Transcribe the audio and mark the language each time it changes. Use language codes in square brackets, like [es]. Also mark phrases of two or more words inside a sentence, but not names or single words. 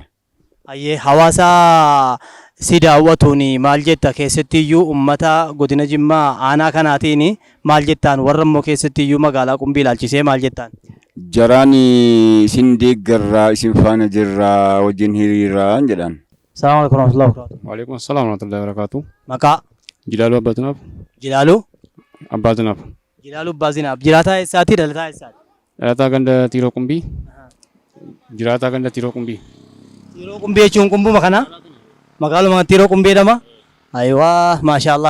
[om] Hawaasa si daawwatuun maal jetta keessattiyyuu uummata godina Jimmaa aanaa kanaatiin maal jettaan warra immoo keessattiyyuu magaalaa Qumbii ilaalchisee maal jettaan? Jaraan isin deeggarraa isin faana jirraa wajjin hiriirraa jedhan. [ar] السلام عليكم ورحمة الله وبركاته. وعليكم السلام ورحمة الله وبركاته. [om] Maqaa? Jilaaluu Abbaazinaaf. Jilaaluu? Abbaazinaaf. Jilaaluu Abbaazinaaf. Jiraataa eessaati? Dhalataa eessaati? Dhalataa ganda Tiiroo Qumbii. Jiraataa ganda Tiiroo Qumbii. Tiiroo Qumbii jechuun qumbuma kana? Magaaluma Tiiroo Qumbii jedhama? Ayiwaa maashaallah.